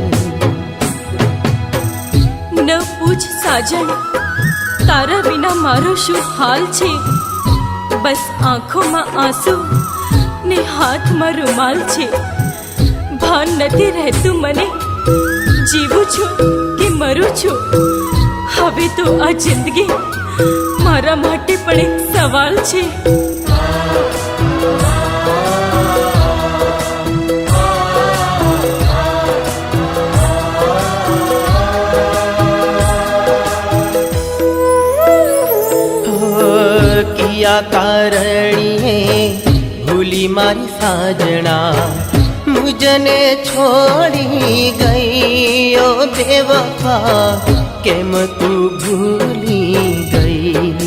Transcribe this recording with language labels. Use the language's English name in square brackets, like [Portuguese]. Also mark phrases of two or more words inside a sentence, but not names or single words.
[Gujarati] ન પૂછ સાજન તારા બિના મારો શું હાલ છે, બસ [Hindi] आँखों में आंसू [Gujarati] ने [Hindi] हाथ में [Gujarati] રૂમાલ છે। ભાન નથી રહતુ મને જીવું છું કિ મરું છું, હવે તો આ જિંદગી મારા માટે પણ એક સવાલ છે। કિયા કારણિએ ભૂલી મારી સાજના, મુજને છોડી ગઈ ઓ બેવફા, કેમ તું ભૂલી ગઈ।